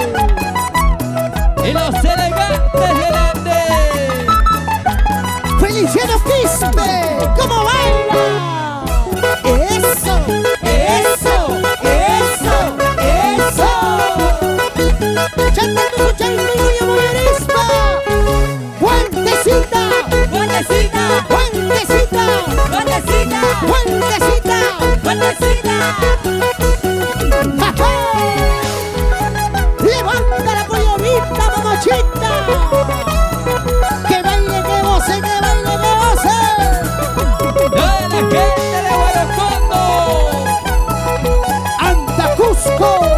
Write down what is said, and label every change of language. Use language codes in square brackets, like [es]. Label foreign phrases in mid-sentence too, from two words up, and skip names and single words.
[es] Y los elegantes del Ande. Feliciano Quispe, ¿cómo baila? Eso, eso, eso, eso. Chantando su chango y amorispa. Fuentecita, ¡Fuentecita! fuentecita, ¡Fuentecita! fuentecita. ¡Fuentecita! ¡Ja, ja! Levanta la pollovita, mamachita. Que baile, que goce, que baile, que goce. ¡Toda la gente de Guaracondo! ¡Anta Cusco!